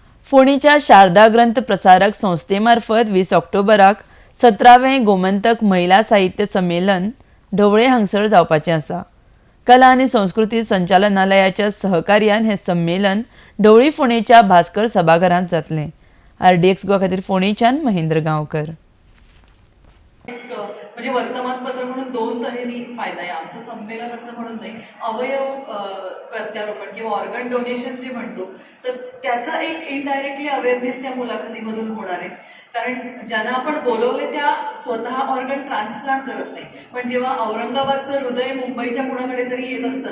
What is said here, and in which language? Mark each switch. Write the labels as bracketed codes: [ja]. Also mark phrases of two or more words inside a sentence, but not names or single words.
[kok] फोणीच्या शारदा ग्रंथ प्रसारक संस्थेमार्फत 20 ऑक्टोबराक 17वें गोमंतक महिला साहित्य संमेलन ढवळे हांगसर जावपाचें आसा। कला आनी संस्कृती संचालनालयाच्या सहकार्यान हे संमेलन ढवळी फोणेच्या भास्कर सभाघरांत जातलें। RDX गोवा खातीर फोणेच्यान महेंद्र गांवकर। [mr] म्हणजे वर्तमानपत्र म्हणून दोन तऱ्हेने फायदा आहे। आमचं संमेलन असं म्हणून नाही, अवयव प्रत्यारोपण किंवा [en] organ donation [mr] जे म्हणतो तर त्याचा एक [en] indirectly awareness [mr] त्या मुलाखतीमधून होणार आहे। कारण ज्यांना आपण बोलवले त्या स्वतः [en] organ transplant [mr] करत नाही, पण जेव्हा औरंगाबादचं हृदय मुंबईच्या कुणाकडे तरी येत असतं